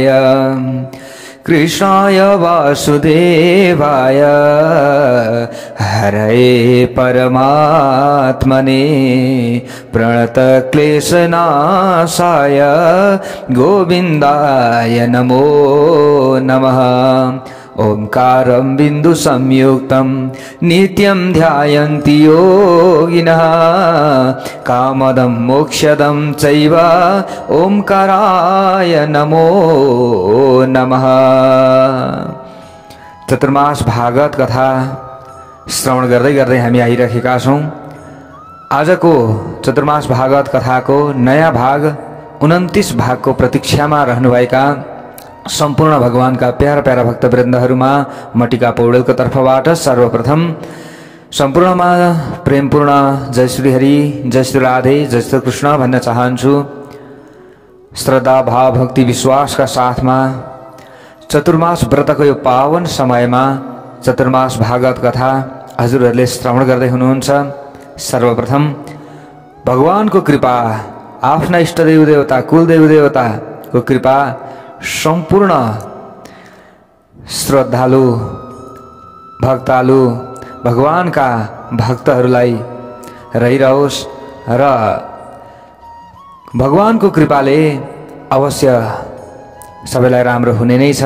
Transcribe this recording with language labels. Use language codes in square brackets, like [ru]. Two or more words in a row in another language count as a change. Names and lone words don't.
[sa] कृष्णाय वासुदेवाय हरये परमात्मने प्रणतक्लेशनाशाय गोविन्दाय नमो नमः। ओंकारं बिंदु संयुक्तं नित्यं ध्यायन्ति योगिनः कामदं मोक्षदं चैव ओंकाराय नमो नमः। [ne] चतुर्मास भागवत कथा श्रवण गर्दै गर्दै हामी आइरहेका छौं। आजको चतुर्मास भागवत कथाको नयाँ भाग 29 भागको प्रतीक्षामा रहनुभएका सम्पूर्ण भगवानका प्यारा प्यारा भक्तवृन्दहरुमा मटिका पौडेलको तर्फबाट सर्वप्रथम सम्पूर्णमा प्रेमपूर्ण जय श्री हरि, जय श्री राधे, जय श्री कृष्ण भन्न चाहन्छु। श्रद्धा भाव भक्ति विश्वासका साथमा चतुर्मास व्रतको यो पावन समयमा चतुर्मास भागवत कथा हजुरहरूले श्रवण गर्दै हुनुहुन्छ। सर्वप्रथम भगवानको कृपा, आफ्ना इष्टदेव देवता कुलदेव देवताको कृपा सम्पूर्ण श्रद्धालु भक्तालु भगवानका भक्तहरूलाई रहिरहोस् र भगवानको कृपाले अवश्य सबैलाई राम्रो हुने नै छ।